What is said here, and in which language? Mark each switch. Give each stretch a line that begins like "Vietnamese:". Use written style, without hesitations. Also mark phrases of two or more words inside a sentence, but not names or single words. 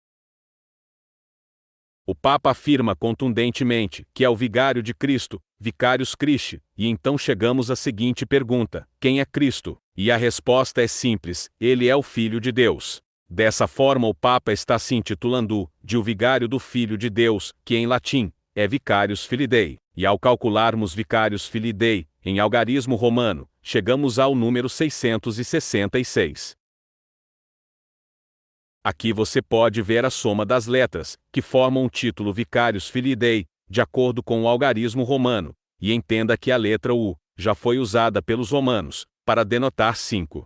Portuguese: O Papa afirma contundentemente que é o vigário de Cristo,
Latin: Vicarius Christi,
Portuguese: e então chegamos à seguinte pergunta: quem é Cristo? E a resposta é simples: ele é o Filho de Deus. Dessa forma o Papa está se intitulando de o vigário do Filho de Deus, que em latim é
Latin: Vicarius Filii Dei,
Portuguese: e ao calcularmos
Latin: Vicarius Filii Dei
Portuguese: em algarismo romano, chegamos ao número 666. Aqui você pode ver a soma das letras, que formam o título
Latin: Vicarius Filii Dei,
Portuguese: de acordo com o algarismo romano, e entenda que a letra U já foi usada pelos romanos para denotar 5.